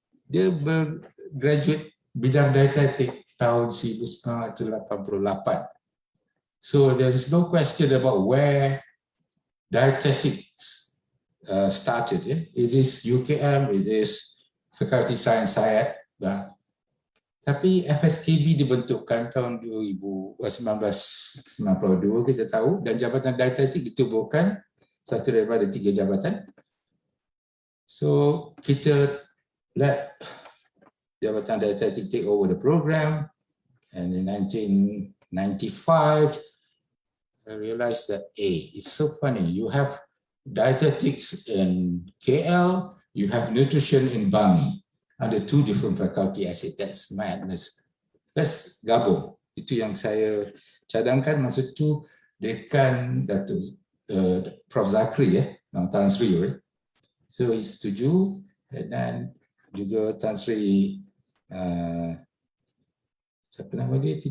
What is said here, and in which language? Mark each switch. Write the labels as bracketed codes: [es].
[ms] Dia bergraduate bidang dietetik tahun 1988. [en] So there is no question about where dietetics started. It is UKM, it is Fakulti Sains Sayat. [ms] Tapi FSKB dibentukkan tahun 1992 kita tahu, dan Jabatan Dietetik ditubuhkan, satu daripada 3 jabatan. [en] So kita let Jabatan Dietetik take over the program, and in 1995 I realized that it's so funny, you have dietetics in KL, you have nutrition in Bangi. Ada 2 different faculty. I said, that's madness. Let's gabung. [ms] Itu yang saya cadangkan masa itu. Dekan Datuk Prof Zakri, Tan Sri. [en] So he [ms] setuju, dan juga Tan Sri siapa nama dia?